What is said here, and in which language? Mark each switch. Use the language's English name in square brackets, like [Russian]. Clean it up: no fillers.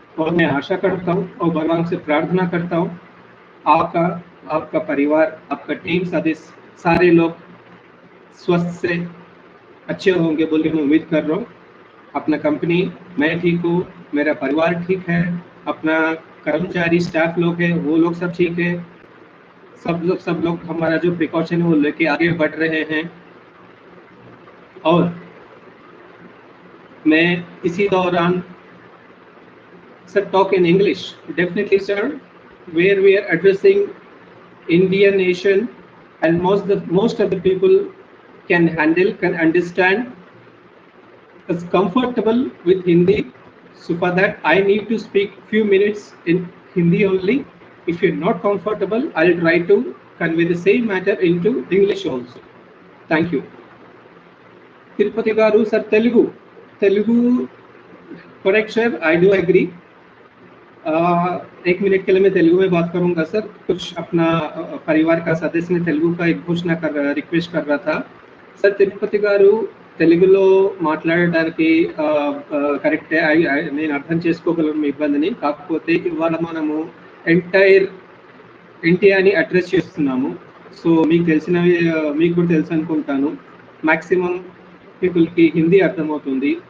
[Hindi] और मैं आशा करता हूँ और भगवान से प्रार्थना करता हूँ आपका परिवार, आपका टीम सदस्य, सारे लोग स्वस्थ से अच्छे होंगे बोल के मैं उम्मीद कर रहा हूँ। अपना कंपनी, मैं ठीक हूँ, मेरा परिवार ठीक है, अपना कर्मचारी स्टाफ लोग हैं वो लोग सब ठीक है, सब लोग हमारा जो प्रिकॉशन है वो लेके आगे बढ़ रहे हैं। और मैं इसी दौरान [English] Sir talk in English definitely sir, where we are addressing Indian nation and most of the people can handle, can understand, is comfortable with Hindi. So for that I need to speak few minutes in Hindi only. If you're not comfortable, I'll try to convey the same matter into English also. Thank you. Tirupati garu sir, Telugu correct sir, I do agree. [Hindi] 1 minute के लिए मैं तेलुगु में बात करूंगा sir. कुछ अपना परिवार का सदस्य ने तेलुगु का एक घोषणा रिक्वेस्ट कर रहा था सर। [Telugu] తిరుపతి గారు తెలుగులో మాట్లాడడానికి కరెక్టే, నేను అర్థం చేసుకోగలను మీ ఇబ్బందిని. కాకపోతే ఇవాళ మనము ఎంటైర్ ఇండియాని అడ్రస్ చేస్తున్నాము. సో మీకు తెలిసినవి మీకు కూడా తెలుసు అనుకుంటాను, మాక్సిమం పీపుల్కి హిందీ అర్థమవుతుంది.